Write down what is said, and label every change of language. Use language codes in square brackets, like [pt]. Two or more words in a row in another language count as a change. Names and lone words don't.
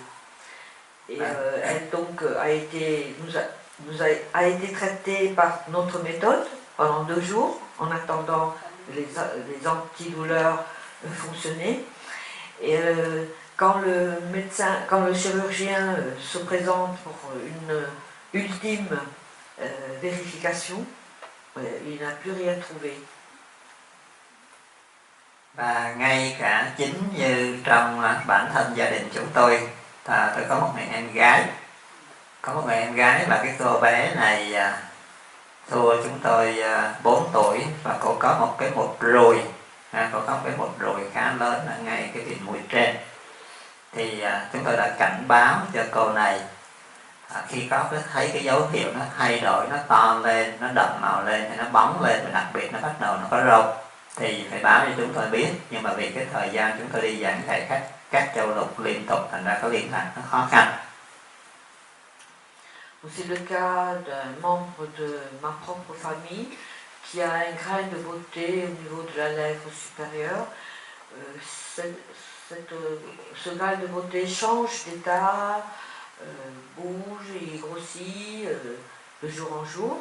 [fr] Et elle donc a été traitée par notre méthode pendant 2 jours en attendant les antidouleurs fonctionner. Et quand le chirurgien se présente pour une ultime vérification, il n'a plus rien trouvé. [vi] Và ngay cả chính như trong bản thân gia đình chúng tôi có một người em gái. Có một người em gái và cái cô bé này thua chúng tôi 4 tuổi, và cô có một cái mụn ruồi, cô có một cái mụn ruồi khá lớn ở ngay cái viền mũi trên. Thì chúng tôi đã cảnh báo cho cô này khi có thấy cái dấu hiệu nó thay đổi, nó to lên, nó đậm màu lên, hay nó bóng lên, và đặc biệt nó bắt đầu nó có râu, thì phải báo cho chúng tôi biết. Nhưng mà vì cái thời gian chúng tôi đi giảng dạy các châu lục liên tục, thành ra có liên lạc nó khó khăn. [fr] C'est le cas d'un membre de ma propre famille qui a un grain de beauté au niveau de la lèvre supérieure. Ce grain de beauté change d'état, bouge et grossit de jour en jour.